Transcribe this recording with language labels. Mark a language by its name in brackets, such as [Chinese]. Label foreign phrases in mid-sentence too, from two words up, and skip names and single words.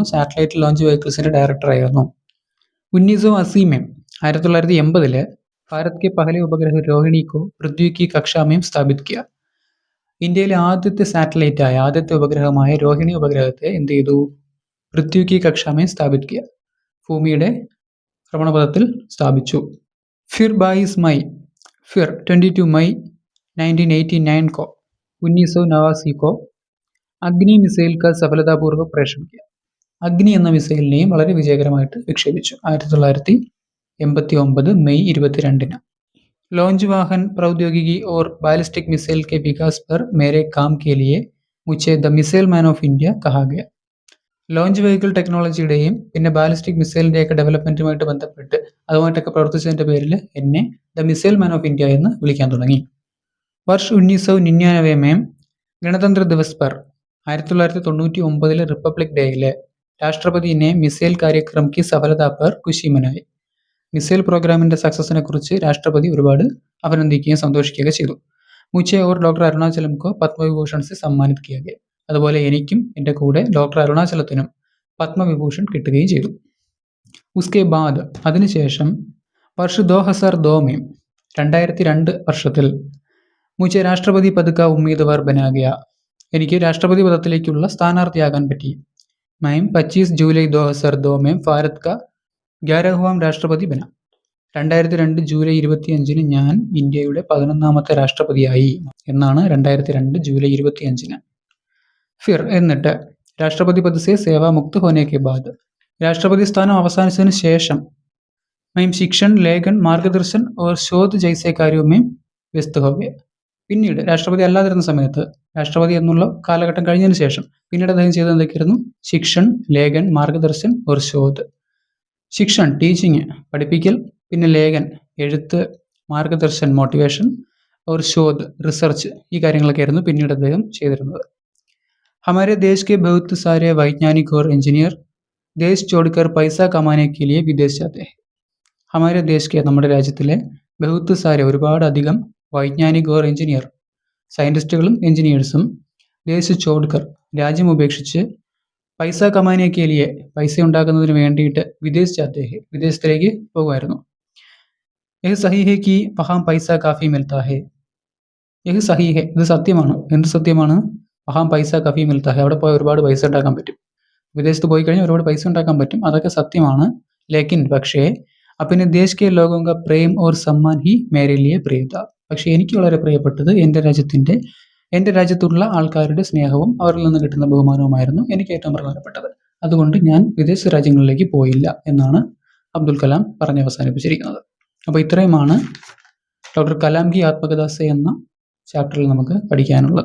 [Malayalam] സാറ്റലൈറ്റ് ലോഞ്ച് വെഹിക്കിൾസിന്റെ ഡയറക്ടറായിരുന്നു. [Hindi] 1980 में 1980 भारत के पहले उपग्रह रोहिणी को पृथ्वी की कक्षा में स्थापित किया. [Malayalam] ഇന്ത്യയിലെ ആദ്യത്തെ സാറ്റലൈറ്റായ, ആദ്യത്തെ ഉപഗ്രഹമായ രോഹിണി ഉപഗ്രഹത്തെ എന്ത് ചെയ്തു? [Hindi] पृथ्वी की कक्षा में स्थापित किया, [Malayalam] ഭൂമിയുടെ ഭ്രമണപഥത്തിൽ സ്ഥാപിച്ചു. [Hindi] ഫിർ 22 मई 22 मई 1989 को 1989 को अग्नि मिसाइल का सफलतापूर्वक प्रेषण किया. [Malayalam] അഗ്നി എന്ന മിസൈലിനെയും വളരെ വിജയകരമായിട്ട് വിക്ഷേപിച്ചു 1989 മെയ് 22. [Hindi] लॉन्च वाहन प्रौद्योगिकी और बैलिस्टिक मिसाइल के विकास पर मेरे काम के लिए मुझे द मिसाइल मैन ഓഫ് ഇന്ത്യ कहा गया. [Malayalam] ലോഞ്ച് വെഹിക്കിൾ ടെക്നോളജിയുടെയും പിന്നെ ബാലിസ്റ്റിക് മിസൈലിൻ്റെയൊക്കെ ഡെവലപ്മെൻറ്റുമായിട്ട് ബന്ധപ്പെട്ട് അതുമായിട്ടൊക്കെ പ്രവർത്തിച്ചതിൻ്റെ പേരിൽ എന്നെ ദ മിസൈൽ മാൻ ഓഫ് ഇന്ത്യ എന്ന് വിളിക്കാൻ തുടങ്ങി. [Hindi] वर्ष 1999 में गणतंत्र दिवस पर 1999 [Malayalam] റിപ്പബ്ലിക് ഡേയിൽ [Hindi] राष्ट्रपति ने मिसाइल कार्यक्रम की सफलता पर खुशी मनाई. [Malayalam] മിസൈൽ പ്രോഗ്രാമിൻ്റെ സക്സസിനെ കുറിച്ച് രാഷ്ട്രപതി ഒരുപാട് അഭിനന്ദിക്കുകയും സന്തോഷിക്കുകയൊക്കെ ചെയ്തു. [Hindi] മുझे और डॉक्टर അരുണാചലം को പത്മവിഭൂഷൺ से सम्मानित किया गया. [Malayalam] അതുപോലെ എനിക്കും എൻ്റെ കൂടെ ഡോക്ടർ അരുണാചലത്തിനും പത്മവിഭൂഷൺ കിട്ടുകയും ചെയ്തു. [Hindi] उसके बाद അതിനുശേഷം वर्ष 2002 में 2002 വർഷത്തിൽ മുझे राष्ट्रपति पद का उम्मीदवार बना गया. [Malayalam] എനിക്ക് രാഷ്ട്രപതി പദത്തിലേക്കുള്ള സ്ഥാനാർത്ഥിയാകാൻ പറ്റി. [Hindi] मैं 25 ജൂലൈ 2002 में भारत का 11वां राष्ट्रपति बना. [Malayalam] 2002 ജൂലൈ 25 ഞാൻ ഇന്ത്യയുടെ 11ാമത്തെ രാഷ്ട്രപതിയായി എന്നാണ് 2002 ജൂലൈ 25. [Hindi] ഫിർ എന്നിട്ട് राष्ट्रपति पद से सेवामुक्त होने के बाद, [Malayalam] രാഷ്ട്രപതി സ്ഥാനം അവസാനിച്ചതിന് ശേഷം [Hindi] मैं शिक्षण लेखन मार्गदर्शन और शोध जैसे कार्यों में व्यस्त हो गया. [Malayalam] പിന്നീട് രാഷ്ട്രപതി അല്ലാതിരുന്ന സമയത്ത്, രാഷ്ട്രപതി എന്നുള്ള കാലഘട്ടം കഴിഞ്ഞതിന് ശേഷം പിന്നീട് അദ്ദേഹം ചെയ്തത് എന്തൊക്കെയായിരുന്നു? [Hindi] शिक्षण, लेखन, मार्गदर्शन और शोध. [Malayalam] ശിക്ഷൺ ടീച്ചിങ് പഠിപ്പിക്കൽ, പിന്നെ ലേഖൻ എഴുത്ത്, മാർഗദർശൻ മോട്ടിവേഷൻ, ഓർ ശോധ് റിസർച്ച്, ഈ കാര്യങ്ങളൊക്കെ ആയിരുന്നു പിന്നീട് അദ്ദേഹം ചെയ്തിരുന്നത്. [Hindi] हमारे देश के बहुत सारे वैज्ञानिक और इंजीनियर देश छोड़कर पैसा कमाने के लिए विदेश जाते हैं. हमारे देश के [Malayalam] നമ്മുടെ രാജ്യത്തിലെ [Hindi] बहुत सारे [Malayalam] ഒരുപാട് അധികം [Hindi] वैज्ञानिक और इंजीनियर [Malayalam] സയൻറ്റിസ്റ്റുകളും എഞ്ചിനീയേഴ്സും [Hindi] देश छोड़कर [Malayalam] രാജ്യം ഉപേക്ഷിച്ച് [Hindi] पैसा कमाने के लिए [Malayalam] പൈസ ഉണ്ടാക്കുന്നതിന് വേണ്ടിയിട്ട് [Hindi] विदेश जाते हैं [Malayalam] വിദേശത്തിലേക്ക് പോകുമായിരുന്നു. [Hindi] यह सही है कि वहां पैसा काफी मिलता है. यह सही है [Malayalam] ഇത് സത്യമാണ്. എന്ത് സത്യമാണ്? [Hindi] वहां पैसा काफी मिलता है [Malayalam] അവിടെ പോയി ഒരുപാട് പൈസ ഉണ്ടാക്കാൻ പറ്റും. വിദേശത്ത് പോയി കഴിഞ്ഞാൽ ഒരുപാട് പൈസ ഉണ്ടാക്കാൻ പറ്റും. അതൊക്കെ സത്യമാണ്. [Hindi] ലേക്കിൻ പക്ഷേ अपने देश के लोगों का പ്രേം और सम्मान ही मेरे लिए प्रिय था. [Malayalam] പക്ഷേ എനിക്ക് വളരെ പ്രിയപ്പെട്ടത് എൻ്റെ രാജ്യത്തുള്ള ആൾക്കാരുടെ സ്നേഹവും അവരിൽ നിന്ന് കിട്ടുന്ന ബഹുമാനവുമായിരുന്നു എനിക്ക് ഏറ്റവും പ്രധാനപ്പെട്ടത്. അതുകൊണ്ട് ഞാൻ വിദേശ രാജ്യങ്ങളിലേക്ക് പോയില്ല എന്നാണ് അബ്ദുൽ കലാം പറഞ്ഞ് അവസാനിപ്പിച്ചിരിക്കുന്നത്. അപ്പോൾ ഇത്രയുമാണ് ഡോക്ടർ കലാം കി ആത്മകഥ സെ എന്ന ചാപ്റ്ററിൽ നമുക്ക് പഠിക്കാനുള്ളത്.